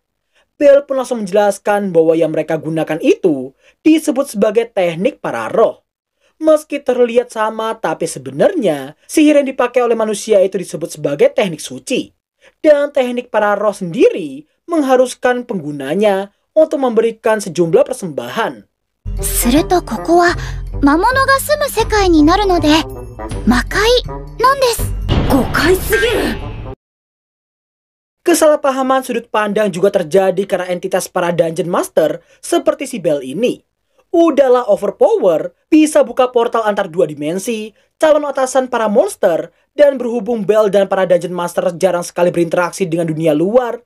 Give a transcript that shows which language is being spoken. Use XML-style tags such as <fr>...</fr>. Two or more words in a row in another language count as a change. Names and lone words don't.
<id>Belle pun langsung menjelaskan bahwa yang mereka gunakan itu disebut sebagai teknik para roh. Meski terlihat sama, tapi sebenarnya sihir yang dipakai oleh manusia itu disebut sebagai teknik suci. Dan teknik para roh sendiri mengharuskan penggunanya untuk memberikan sejumlah persembahan.</id> <ja>するとここは魔物が住む世界になるので魔界なんです。誤解すぎる。</ja> <id>Kesalahpahaman sudut pandang juga terjadi karena entitas para Dungeon Master seperti si Belle ini. Udahlah overpower, bisa buka portal antar dua dimensi, calon atasan para monster, dan berhubung Belle dan para Dungeon Master jarang sekali berinteraksi dengan dunia luar.</id>